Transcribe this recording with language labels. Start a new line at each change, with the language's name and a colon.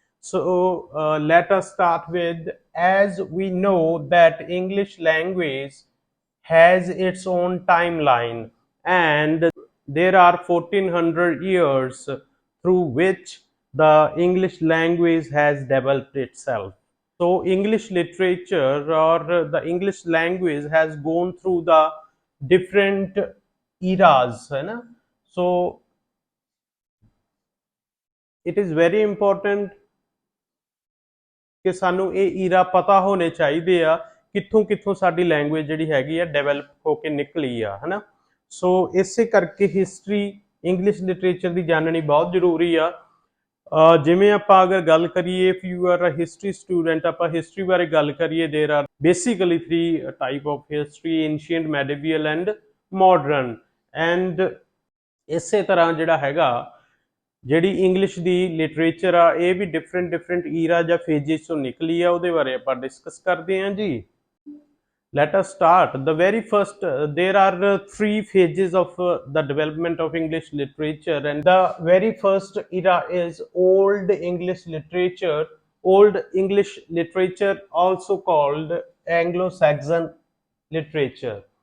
English: So let us start with, as we know that English language has its own timeline, and there are 1400 years through which the English language has developed itself. So English literature or the English language has gone through the different eras,
Hindi: है ना?
English: So it is very important
Punjabi: ਕਿ ਸਾਨੂੰ ਇਹ ਈਰਾ ਪਤਾ ਹੋਣੇ ਚਾਹੀਦੇ ਆ ਕਿੱਥੋਂ ਕਿੱਥੋਂ ਸਾਡੀ ਲੈਂਗੁਏਜ ਜਿਹੜੀ ਹੈਗੀ ਆ ਡਿਵੈਲਪ ਹੋ ਕੇ ਨਿਕਲੀ ਆ ਹਨਾ। ਸੋ ਇਸੇ ਕਰਕੇ ਹਿਸਟਰੀ ਇੰਗਲਿਸ਼ ਲਿਟਰੇਚਰ ਦੀ ਜਾਣਨੀ ਬਹੁਤ ਜ਼ਰੂਰੀ ਆ। ਜਿਵੇਂ ਆਪਾਂ ਅਗਰ ਗੱਲ ਕਰੀਏ,
English: if you are a history student,
Punjabi: ਆਪਾਂ ਹਿਸਟਰੀ ਬਾਰੇ ਗੱਲ ਕਰੀਏ,
English: There are basically 3 type of history, ancient, medieval and modern.
Punjabi: And ਇਸੇ ਤਰ੍ਹਾਂ ਜਿਹੜਾ ਹੈਗਾ, ਜਿਹੜੀ ਇੰਗਲਿਸ਼ ਦੀ ਲਿਟਰੇਚਰ ਆ, ਇਹ ਵੀ ਡਿਫਰੈਂਟ ਈਰਾ ਜਾਂ ਫੇजेस ਤੋਂ ਨਿਕਲੀ ਆ, ਉਹਦੇ ਬਾਰੇ ਆਪਾਂ ਡਿਸਕਸ ਕਰਦੇ ਹਾਂ ਜੀ।
English: Let us start. The very first, there are 3 phases of the development of English literature, and the very first era is Old English literature. Old English literature, also called Anglo-Saxon literature.